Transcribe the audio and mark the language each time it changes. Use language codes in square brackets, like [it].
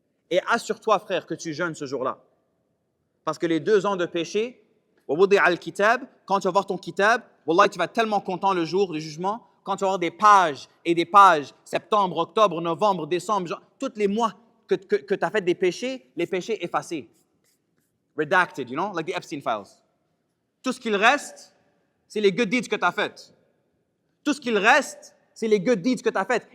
[fr] Et assure-toi, frère, que tu jeûnes ce jour-là. Parce que les 2 ans de péché, quand tu vas voir ton kitab, wallah, tu vas être tellement content le jour du jugement, quand tu vas voir des pages et des pages, septembre, octobre, novembre, décembre, tous les mois que tu as fait des péchés, les péchés effacés. [en] Redacted, you know, like the Epstein files. [fr] Tout ce qu'il reste, c'est les good deeds que tu as fait. Tout ce qu'il reste, c'est les good deeds que tu as fait.